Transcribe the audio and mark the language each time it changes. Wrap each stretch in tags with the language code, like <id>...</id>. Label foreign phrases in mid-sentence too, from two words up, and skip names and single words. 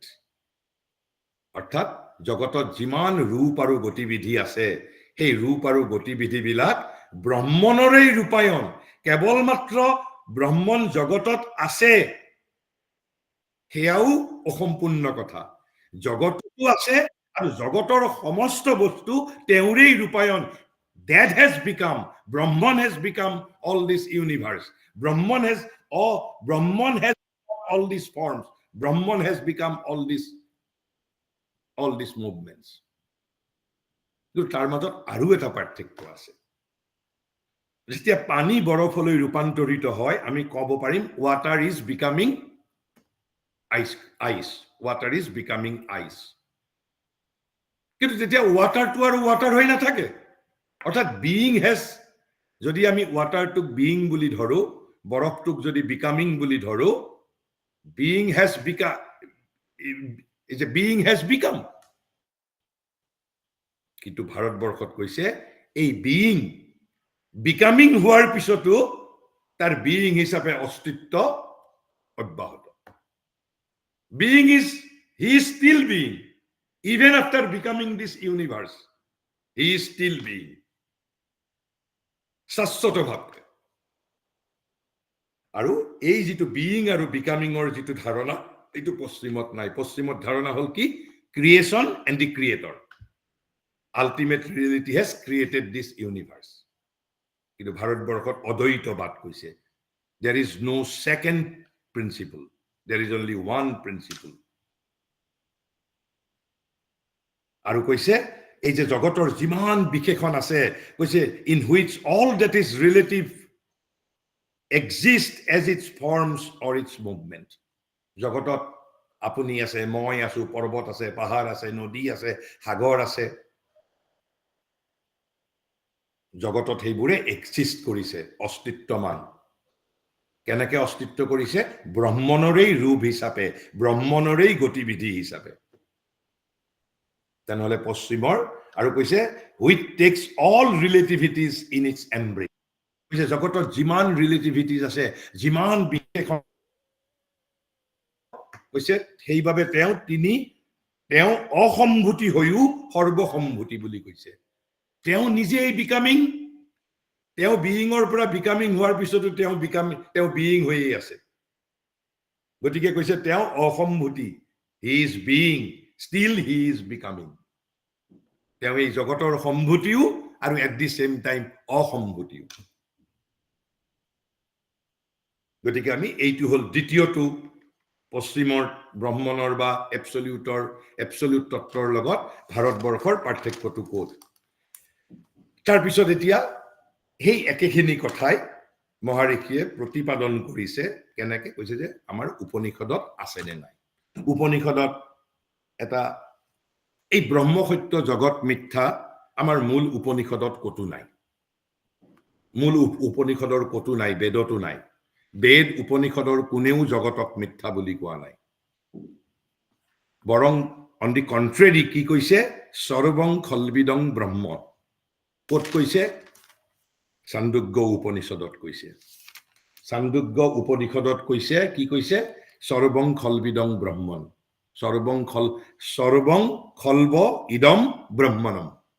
<as>অৰ্থাৎ জগতত যিমান ৰূপ আৰু গতিবিধি আছে, সেই ৰূপ আৰু গতিবিধি বিলাক ব্ৰহ্মণৰেই ৰূপায়ণ। কেৱল মাত্ৰ ব্ৰহ্মণ জগতত আছে সেয়াও অসম্পূৰ্ণ কথা। জগততো আছে, আৰু জগতৰ সমস্ত বস্তু তেওঁৰেই ৰূপায়ণ।</as> <en>that has become, Brahman has become all this universe. Brahman has all these forms. Brahman has become all these movements.</en> <as>তাৰ মাজত আৰু এটা পাৰ্থক্য আছে যেতিয়া পানী বৰফলৈ ৰূপান্তৰিত হয় আমি ক'ব পাৰিম</as> <en>water is becoming ice. Water is becoming ice.</en> <as>কিন্তু যেতিয়া waterটো আৰু water হৈ নাথাকে অৰ্থাৎ</as> <en>being has</en> <as>যদি আমি waterটোক being বুলি ধৰো বৰফটোক যদি becoming বুলি ধৰো</as> <en>being has become</en> <as>কিন্তু ভাৰতবৰ্ষত কৈছে এই</as> <en>being becoming</en> <as>হোৱাৰ পিছতো তাৰ being হিচাপে অস্তিত্ব অব্যাহত</as> <en>being he is still being even after becoming this universe he is still being</en> <as>শাশ্বতভাৱে আৰু এই যেটো being আৰু</as> <en>becoming or</en> <as>যেটো ধাৰণা এটো পশ্চিমত নাই পশ্চিমত ধাৰণা হল কি</as> <en>creation and the creator ultimate reality has created this universe</en> <as>কিন্তু ভাৰতবৰ্ষত অদ্বৈতবাদ কৈছে</as> <en>there is no second principle there is only one principle</en> <as>আৰু কৈছে এই যে জগতৰ যিমান বিশেষণ আছে কৈছে</as> <en>in which all that is relative exist as its forms or its movement</en> <as>জগতত আপুনি আছে মই আছো পৰ্বত আছে পাহাৰ আছে নদী আছে সাগৰ আছে জগতত হেইবোৰে এক্সিষ্ট কৰিছে অস্তিত্বমান কেনেকে অস্তিত্ব কৰিছে ব্ৰহ্মণৰেই ৰূপ হিচাপে ব্ৰহ্মণৰেই গতিবিধি হিচাপে তেনেহলে পশ্চিমৰ আৰু কৈছে</as> <en>which takes all relativities in its embrace</en> <as>কৈছে জগতত যিমান ৰিলেটিভিটিজ আছে যিমান বিশেষণ কৈছে সেইভাবে তেওঁ অসম্ভূতি হৈও সৰ্বসম্ভূতি বুলি কৈছে তেওঁ নিজেই বিকামিং তেওঁ বিইংৰ পৰা বিকামিং হোৱাৰ পিছতো তেওঁ বিইং হৈয়ে আছে গতিকে কৈছে তেওঁ অসম্ভূতি</as> <en>he is being still he is becoming</en> <as>তেওঁ এই জগতৰ সম্ভূতিও আৰু</as> <en>at the same time</en> <as>অসম্ভূতিও গতিকে আমি এইটো হল দ্বিতীয়টো পশ্চিমৰ ব্ৰহ্মণৰ বা এবসলিউট তত্ত্বৰ লগত ভাৰতবৰ্ষৰ পাৰ্থক্যটো ক'ত তাৰ পিছত এতিয়া এই একেখিনি কথাই মহাৰিষিয়ে প্ৰতিপাদন কৰিছে কেনেকৈ কৈছে যে আমাৰ উপনিষদত আছে নে নাই উপনিষদত এটা এই ব্ৰহ্ম সত্য জগত মিথ্যা আমাৰ মূল উপনিষদত কতো নাই মূল উপনিষদৰ কতো নাই বেদতো নাই বেদ উপনিষদৰ কোনেও জগতক মিথ্যা বুলি কোৱা নাই বৰং</as> <en>on the contrary</en> <as>কি কৈছে</as> <sa>সৰ্বং খলবিদং ব্ৰহ্ম</sa> <as>ক'ত কৈছে চান্দোগ্য উপনিষদত কৈছে চান্দোগ্য উপনিষদত কৈছে কি কৈছে</as> <sa>সৰ্বং খলবিদং ব্ৰহ্মণ সৰ্বং খলব ইদম ব্ৰহ্মণম</sa>